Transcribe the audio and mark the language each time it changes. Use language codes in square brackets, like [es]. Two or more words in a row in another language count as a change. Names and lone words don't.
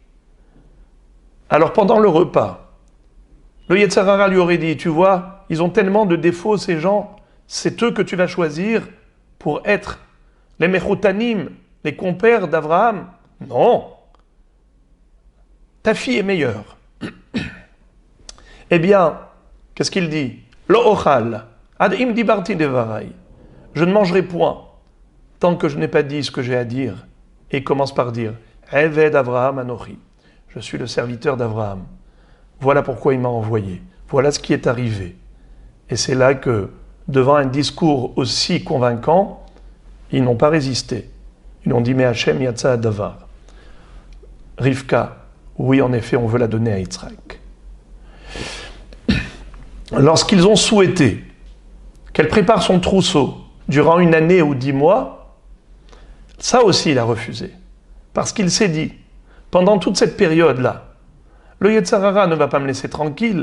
[fr] Alors pendant le repas, le [he] יצר הרע [fr] lui aurait dit, tu vois, ils ont tellement de défauts ces gens, c'est eux que tu vas choisir pour être les Mechoutanim, les compères d'Abraham. Non. Ta fille est meilleure. Eh bien, qu'est-ce qu'il dit? [he] לא אוכל עד אם דיברתי דברי. [fr] Je ne mangerai point tant que je n'ai pas dit ce que j'ai à dire. Et il commence par dire, [he] עבד אברהם אנכי. [fr] Je suis le serviteur d'Abraham. Voilà pourquoi il m'a envoyé. Voilà ce qui est arrivé. Et c'est là que, devant un discours aussi convaincant, ils n'ont pas résisté. Ils ont dit, mais [he] השם יצא דבר. [fr] Rivka, oui, en effet, on veut la donner à Yitzhak. Lorsqu'ils ont souhaité qu'elle prépare son trousseau durant 1 année ou 10 mois, ça aussi il a refusé. Parce qu'il s'est dit, pendant toute cette période-là, le [he] יצר הרע [fr] ne va pas me laisser tranquille.